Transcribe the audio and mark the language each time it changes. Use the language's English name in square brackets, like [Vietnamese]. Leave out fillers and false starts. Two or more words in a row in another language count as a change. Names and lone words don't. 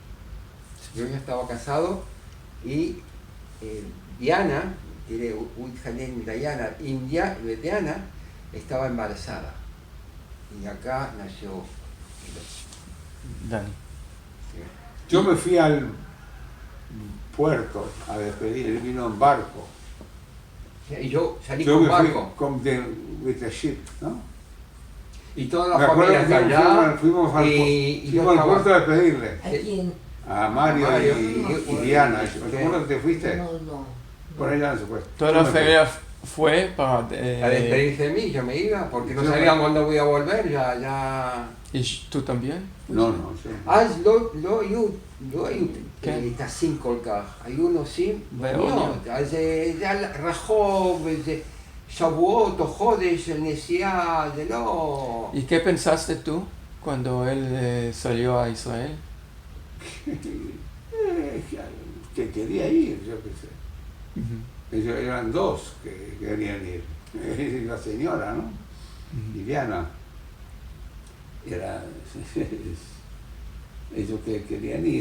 [Spanish] Y Diana, Diana estaba embarazada. Y acá nació Dani. Yo me fui al puerto a despedir, él vino en barco. y yo salí Yo con me fui barco. [English] with the ship, [Spanish] ¿no? Y toda Me la acuerdo familia que está allá. fuimos al yo puerto estaba- a despedirle. ¿A quién? A Mario, Mario y Diana. ¿Cómo te fuiste? No. Por allá no se fue. Toda la familia fue para... A despedirse de mí, yo me iba, porque no Yo sabían me- cuándo voy a volver, ya... ¿Y tú también? No, yo. [Hebrew] אז לא היו כן. טסים כל כך, היו נוסעים באונייה. באוניות, אז זה היה רחוק, וזה שבועות או חודש של נסיעה, זה לא... [Spanish] ¿Y qué pensaste tú cuando él salió a Israel? Que quería ir, yo qué sé. Ujú. Ellos eran dos que querían ir. La señora, ¿no? Y Diana. Ellos que querían ir.